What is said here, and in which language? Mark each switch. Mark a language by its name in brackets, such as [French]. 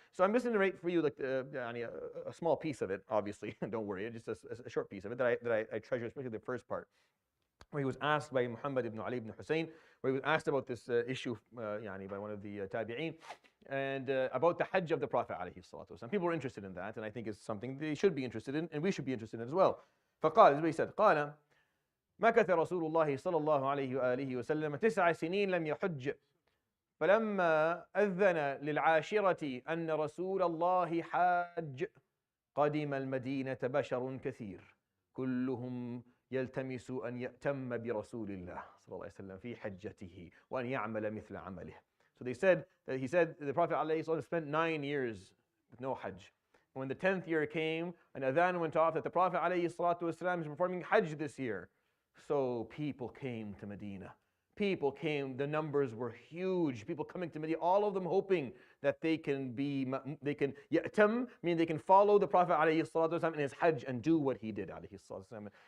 [English] So I'm just going to narrate for you like a small piece of it. Obviously, don't worry, just a short piece of it that I treasure, especially the first part, where he was asked by Muhammad ibn Ali ibn Hussein, where he was asked about this issue by one of the tabi'een, and about the Hajj of the Prophet alayhi salatu wasalam. People were interested in that, and I think it's something they should be interested in, and we should be interested in as well. [Arabic] فقال, [English] this is what he said, [Arabic] قال مكث رسول الله صلى الله عليه وآله وسلم 9 سنين لم يحج فلما أذن للعاشرة أن رسول الله حاج قدم المدينة بشر كثير كلهم يلتمس أن يأتم برسول الله صلى الله عليه وسلم في حجته وأن يعمل مثل عمله. [English] So he said the Prophet ﷺ spent 9 years with no Hajj. When the 10th year came, an adhan went off that the Prophet ﷺ is performing Hajj this year. So people came to Medina. People came, the numbers were huge. People coming to Medina, all of them hoping that they can ya'tam, meaning they can follow the Prophet ﷺ in his Hajj and do what he did ﷺ.